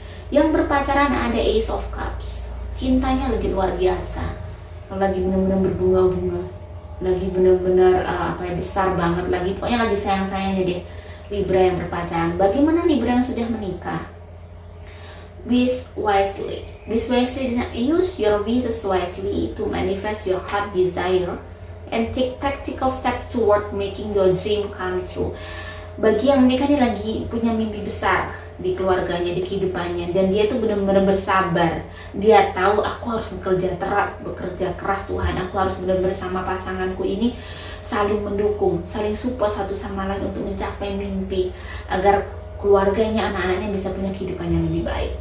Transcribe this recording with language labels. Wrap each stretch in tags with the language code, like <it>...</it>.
<id>Yang berpacaran ada Ace of Cups, cintanya lagi luar biasa, lagi benar-benar berbunga-bunga, lagi benar-benar besar banget, lagi pokoknya lagi sayang-sayangnya deh Libra yang berpacaran. Bagaimana Libra yang sudah menikah?</id> <en>Wish wisely. Use your wishes wisely to manifest your heart desire and take practical steps toward making your dream come true.</en> <id>Bagi yang menikah ini lagi punya mimpi besar di keluarganya, di kehidupannya, dan dia tuh benar-benar bersabar. Dia tahu, aku harus bekerja keras Tuhan, aku harus benar-benar sama pasanganku ini saling mendukung, saling support satu sama lain untuk mencapai mimpi, agar keluarganya, anak-anaknya bisa punya kehidupan yang lebih baik.</id>